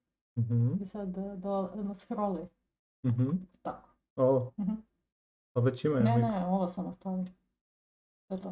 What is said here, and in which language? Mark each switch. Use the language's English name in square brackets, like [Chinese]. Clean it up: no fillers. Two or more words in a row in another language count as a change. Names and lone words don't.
[Ukrainian] Скроли. Так. О, побачимо. [Serbian] Не, ова sam ostavim. To je to.